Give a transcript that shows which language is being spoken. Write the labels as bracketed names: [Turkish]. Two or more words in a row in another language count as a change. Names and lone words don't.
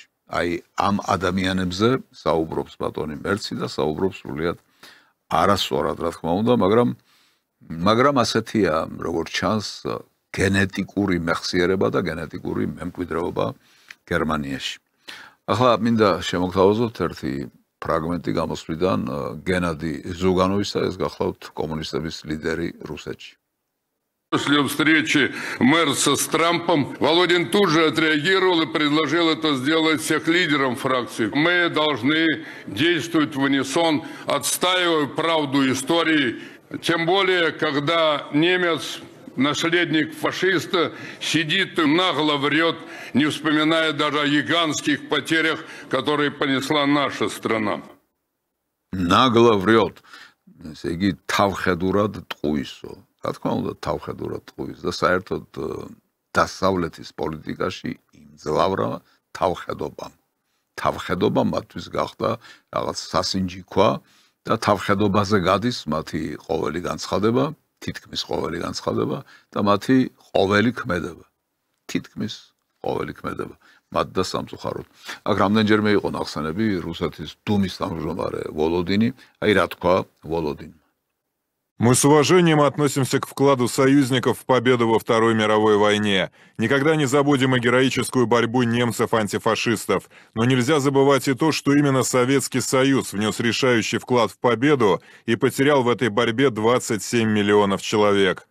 [Georgian] აი ამ ადამიანებზე საუბრობს ბატონი მერცი და საუბრობს სრულიად არასწორად, რა თქმა უნდა, მაგრამ ასეთია, როგორც ჩანს, გენეტიკური მეხსიერება და გენეტიკური მემკვიდრეობა გერმანიაში. ახლა მინდა შემოგთავაზოთ ერთი ფრაგმენტი გამოსვლიდან გენადი ზუგანოვისა, ეს გახლავთ კომუნისტების ლიდერი რუსეთში. [Russian] После встречи Мерца с Трампом Володин тут же отреагировал и предложил это сделать всех лидерам фракции. Мы должны действовать в унисон, отстаивая правду истории. Тем более, когда немец, наследник фашиста, сидит и нагло врет, не вспоминая даже о гигантских потерях, которые понесла наша страна. Нагло врет. [Georgian] ესე იგი თავხედურად ტყუისო. რა თქმა უნდა, თავხედურად ტყუის და საერთოდ დასავლეთის პოლიტიკაში იმძლავრა თავხედობამ. თავხედობა მათთვის გახდა რაღაც სასინჯიქვა და თავხედობაზე გადის მათი ყოველი განცხადება, თითქმის ყოველი განცხადება და მათი ყოველი ქმედება. თითქმის ყოველი ქმედება. მათ და სამწუხაროდ. აქ რამდენჯერმე იყო ნახსენები რუსეთის დუმის თავმჯდომარე ვოლოდინი, აი რა თქვა ვოლოდინმა. [Russian] Мы с уважением относимся к вкладу союзников в победу во Второй мировой войне. Никогда не забудем и героическую борьбу немцев-антифашистов. Но нельзя забывать и то, что именно Советский Союз внес решающий вклад в победу и потерял в этой борьбе 27 миллионов человек.